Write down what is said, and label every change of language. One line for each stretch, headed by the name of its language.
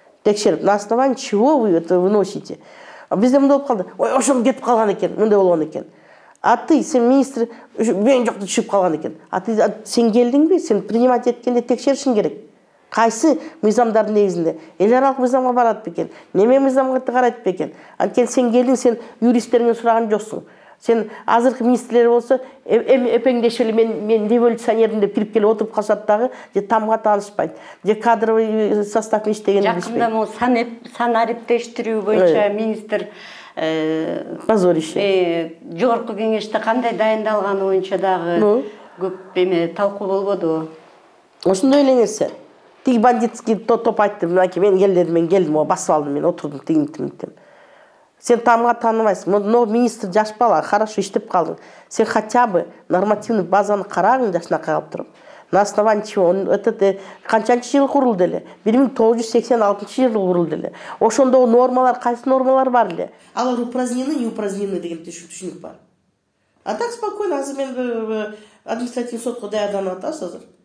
Russian: Текшерип, на основании чего вы это выносите?
Kyrgyz: Бизде мындай болуп калды. Ой, ошол кетип калган экен, мындай болгон экен.
Russian: А ты,
Kyrgyz: сен министр, мен жокто түшүп калган экен. А ты сен келдиңби? Сен принимать эткенде текшеришиң керек. Кайсы мыйзамдардын негизинде? Эл аралык мыйзамга барат бекен? Неме мыйзамга карайт бекен? Анткени сен келдиң, сен юристтериңден сураган жоксуң. Сен азыркы министрлер болсо эпеңдеши эле мен революционермин деп кирип келип отуруп калышат дагы, же тамга таанышпайт, же кадровый составдын иштегенин билишпейт. Жакында могу сан ариптештирүү боюнча министр
Russian: позорище.
Kyrgyz: Жогорку кеңеште кандай дайындалганы боюнча дагы көп эме талкуу болбодубу? Ошондой эле нерсе. Тиги бандитский топ айтты, мынакей мен келдим, басып алдым, мен отурдум тигин. Сен тамга тааныбайсың, но министр жаш бала, хорошо иштеп калдың. Сен хотя бы нормативный базаны карагың жашынакай калып туруп.
Russian: На основании чего?
Kyrgyz: Это канчанчы жыл курулду эле? 1986 жылы курулду эле. Ошондогу нормалар, кайсы нормалар бар эле? Алар
Russian: упразднены, не упразднены
Kyrgyz: деген түшүнүк бар.
Russian: А так спокойно,
Kyrgyz: азыр мен административный сотко даярданып атабыз азыр.